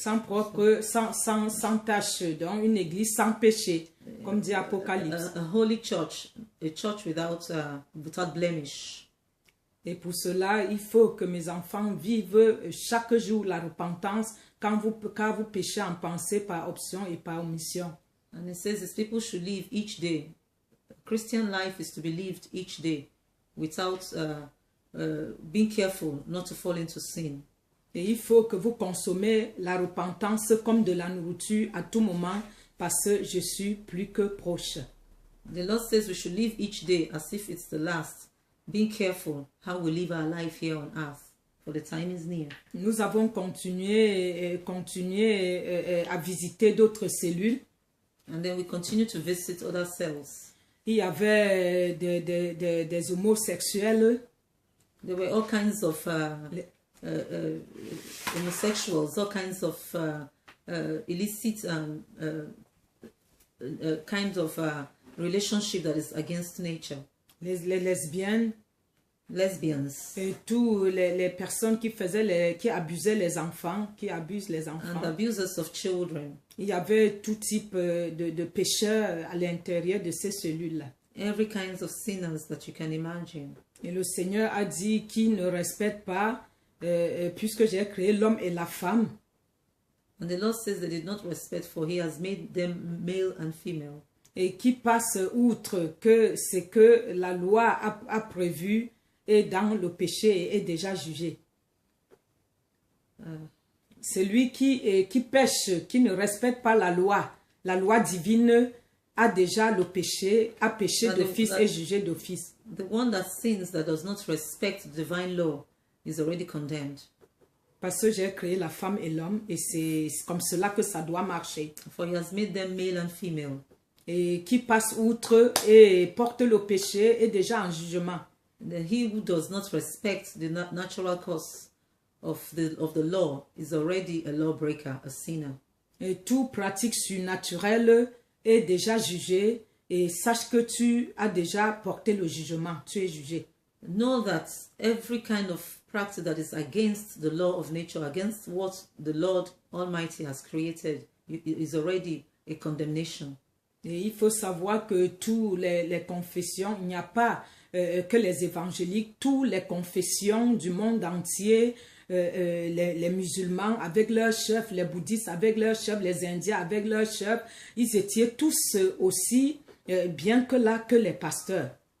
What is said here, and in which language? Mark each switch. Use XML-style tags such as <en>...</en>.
<fr>Sans propre, sans tache, donc une église sans péché, comme dit Apocalypse.</fr> <en>A holy church, a church without blemish.</en> <fr>Et pour cela, il faut que mes enfants vivent chaque jour la repentance quand vous péchez en pensée, par option et par omission.</fr> <en>And it says these people should live each day. Christian life is to be lived each day without being careful not to fall into sin.</en> <fr>Et il faut que vous consommez la repentance comme de la nourriture à tout moment, parce que je suis plus que proche.</fr> <en>The Lord says we should live each day as if it's the last, being careful how we live our life here on earth, for the time is near.</en> <fr>Nous avons continué à visiter d'autres cellules.</fr> <en>And then we continue to visit other cells.</en> <fr>Il y avait des homosexuels.</fr> <en>There were all kinds of homosexuals, all kinds of illicit kind of relationship that is against nature.</en> <fr>Les lesbiennes.</fr> <en>Lesbians.</en> <fr>Et toutes les personnes qui abusaient les enfants, qui abusent les enfants.</fr> <en>And abusers of children.</en> <fr>Il y avait tout type de pécheurs à l'intérieur de ces cellules-là.</fr> <en>Every kinds of sinners that you can imagine.</en> <fr>Et le Seigneur a dit qu'il ne respecte pas, puisque j'ai créé l'homme et la femme.</fr> <en>And the Lord says they did not respect, for he has made them male and female.</en> <fr>Et qui passe outre que ce que la loi a prévu et dans le péché est déjà jugé. Celui qui pêche, qui ne respecte pas la loi divine, a déjà le péché, a péché d'office et jugé d'office.</fr> <en>The one that sins, that does not respect the divine law, is already condemned.</en> <fr>Parce que j'ai créé la femme et l'homme, et c'est comme cela que ça doit marcher.</fr> <en>For he has made them male and female.</en> <fr>Et qui passe outre et porte le péché est déjà en jugement.</fr> <en>Then he who does not respect the natural cause of the law is already a lawbreaker, a sinner.</en> <fr>Et tout pratique surnaturelle est déjà jugé, et sache que tu as déjà porté le jugement, tu es jugé.</fr> <en>Know that every kind of practice that is against the law of nature, against what the Lord Almighty has created, is already a condemnation.</en> <fr>Et il faut savoir que tous les confessions, il n'y a pas que les évangéliques, toutes les confessions du monde entier, les musulmans avec leurs chefs, les bouddhistes avec leurs chefs, les indiens avec leurs chefs, ils étaient tous aussi bien que là que les pasteurs.</fr>